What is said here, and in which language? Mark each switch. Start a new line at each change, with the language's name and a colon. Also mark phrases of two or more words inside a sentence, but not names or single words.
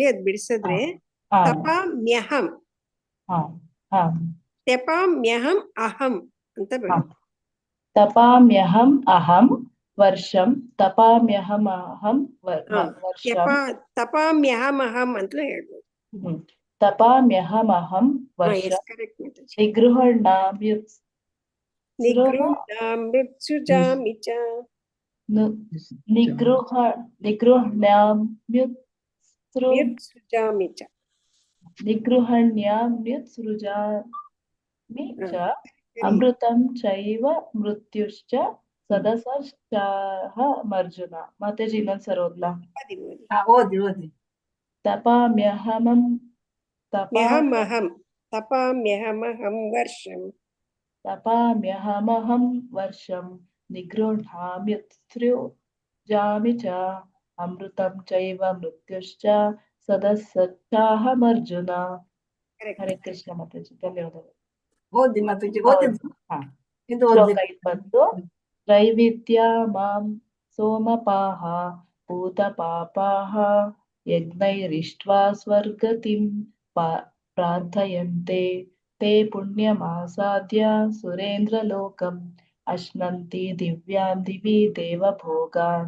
Kannada: ಅದ್ ಬಿಡಿಸಿದ್ರೆ
Sanskrit: ತಪಾಮ್ಯಹಂ ತಪಾಮ್ಯಹಂ ಅಹಂ
Kannada: ಅಂತ ಬರುತ್ತೆ.
Sanskrit: ತಪಾಮ್ಯಹಂ ಅಹಂ ವರ್ಷಂ. ತಪಾಮ್ಯಹಮಹಂ ವರ್ಷಂ.
Kannada: ತಪಾಮ್ಯಹಮಹಂ ಅಂತ ಹೇಳ್ಬೋದು.
Sanskrit: ತಪಾಮ್ಯಹಮಹಂ ವರ್ಷಂ. ನಿಗೃಹ್ಣಾಮೃತ್ಸುಜಾಮಿ ಚ. ನಿಗೃಹ್ಣ್ಯಾಮ್ಯುತ್ಸೃಜಾಮಿ ಚ. ನಿಗೃಹಣ್ಯಾಮ್ಯುತ್ಸೃಜಾಮಿ ಚ. ಅಮೃತಂ ಚೈವ ಮೃತ್ಯುಶ್ಚ ಸದಸಶ್ಚಾಹಮರ್ಜುನ.
Kannada: ಮಾತಾಜಿ ಇನ್ನೊಂದ್ಸರಿ ಓದ್ಲಾ? ಓದಿ ಓದಿ.
Sanskrit: ತಪಾಮ್ಯಹಮಂ ತಪಾಮ್ಯಹಮಹಂ ವರ್ಷಂ. ತಪಾಮ್ಯಹಮಹಂ ವರ್ಷಂ. ನಿಗೃಹ್ಣಾಮ್ಯುತ್ಸೃಜಾಮಿ ಚ. ಅಮೃತಂ ಚೈವ ಮೃತ್ಯುಶ್ಚ ಸದಸಶ್ಚಾಹಮರ್ಜುನ. ಹರೇ ಕೃಷ್ಣ
Kannada: ಮಾತಾಜಿ. ಧನ್ಯವಾದಗಳು. ಓದಿ ಮಾತಾಜಿ. ಇದು ಶ್ಲೋಕ 20.
Sanskrit: ತ್ರೈವಿದ್ಯಾ ಮಾಂ ಸೋಮಪಾಃ ಭೂತಪಾಪಾಃ ಯಜ್ಞೈರಿಷ್ಟ್ವಾ ಸ್ವರ್ಗತಿಂ ಪ್ರಾರ್ಥಯಂತೆ ತೇ ಪುಣ್ಯಮಾಸಾದ್ಯ ಸುರೇಂದ್ರಲೋಕಂ ಅಶ್ನಂತಿ ದಿವ್ಯಾನ್ ದಿವಿ ದೇವಭೋಗಾನ್.